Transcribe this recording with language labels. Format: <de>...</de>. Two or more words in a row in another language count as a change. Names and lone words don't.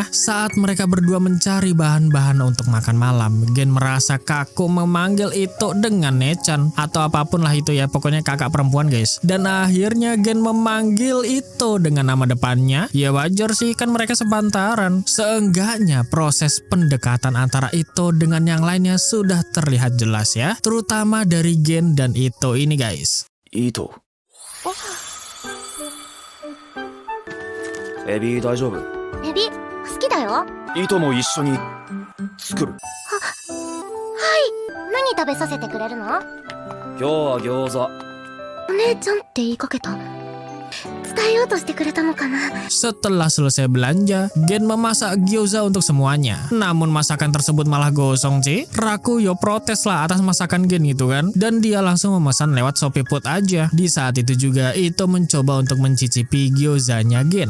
<id>Saat mereka berdua mencari bahan-bahan untuk makan malam, Gen merasa kaku memanggil Ito dengan Nechan atau apapun lah itu ya, pokoknya kakak perempuan guys. Dan akhirnya Gen memanggil Ito dengan nama depannya. Ya wajar sih, kan mereka sepantaran. Seenggaknya proses pendekatan antara Ito dengan yang lainnya sudah terlihat jelas ya, terutama dari Gen dan Ito ini guys.</id> <ja>イート。エビ大丈夫？エビ、好きだよ。イートも一緒に作る。何食べさせてくれるの？今日は餃子。お姉ちゃんって言いかけた。伝えようとしてくれたのかな。</ja> <id>Setelah selesai belanja, Gen memasak gyoza untuk semuanya. Namun masakan tersebut malah gosong sih. Raku yo protes lah atas masakan Gen gitu kan. Dan dia langsung memesan lewat Shopee Food aja. Di saat itu juga Ito mencoba untuk mencicipi gyozanya Gen.</id>